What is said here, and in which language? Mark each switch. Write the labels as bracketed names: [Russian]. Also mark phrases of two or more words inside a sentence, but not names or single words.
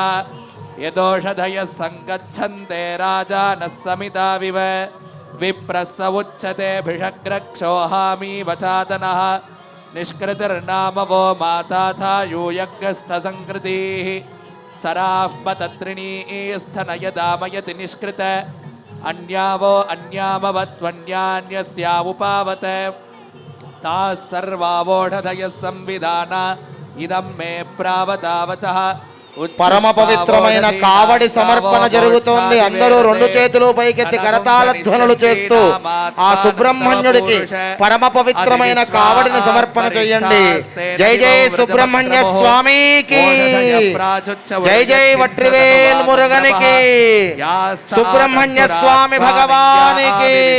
[Sanskrit] यदोषधयः सङ्गच्छन्ते राजानः समिताविव विप्रः स उच्यते भिषग्रक्षोहामी वचातनः निष्कृतिर्नाम वो माता था यूयग्रस्थसंकृतिः सराः पतत्रिणीस्थनयदामयति निष्कृत अन्यावो अन्यामवत्वन्यान्यस्यावुपावत ताः सर्वावोषधयः संविधाना इदं मे प्रावतावचः [Telugu] పరమ పవిత్రమైన కావడి సమర్పణ జరుగుతోంది. అందరూ రెండు చేతులు పైకెత్తి కరతాళ ధ్వనులు చేస్తూ ఆ సుబ్రహ్మణ్యుడికి పరమ పవిత్రమైన కావడిని సమర్పణ చేయండి. జై జై సుబ్రహ్మణ్య స్వామికి, జై జై వట్రివేల్ మురుగనికి, సుబ్రహ్మణ్య స్వామి భగవానికి.